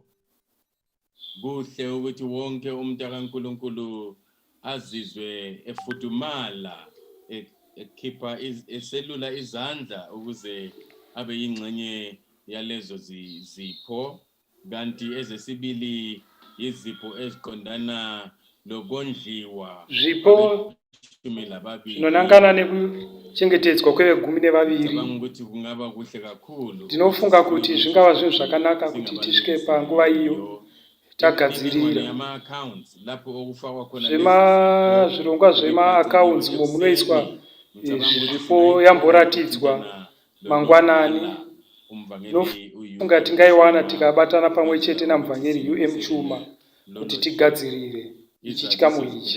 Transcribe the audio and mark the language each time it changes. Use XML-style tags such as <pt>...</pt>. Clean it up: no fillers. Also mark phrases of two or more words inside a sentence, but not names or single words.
<nd>Kuhle ukuthi wonke umuntu kaNkulunkulu azizwe efudumala ekhipha eselula izandla ukuze abe yingxenye yalezo zipho. Kanti ezesibili izipho eziqondana lokondliwa</nd> <sn>zvipo zvinonangana nekuchengetedzwa kwe12.</sn> <nd>ukuthi kungaba kuhle kakhulu.</nd> <sn>Ndinofunga kuti zvingava zvinhu zvakanaka kuti tisvike panguva iyo tagadzirira zvirongwa zvemaaccounts mo munoiswa zvipo yamboratidzwa mangwanani. Nofunga tingaiwana tikabatana pamwe chete namuvhangeri Chuma kuti tigadzirire ichi chikamu ichi.</sn>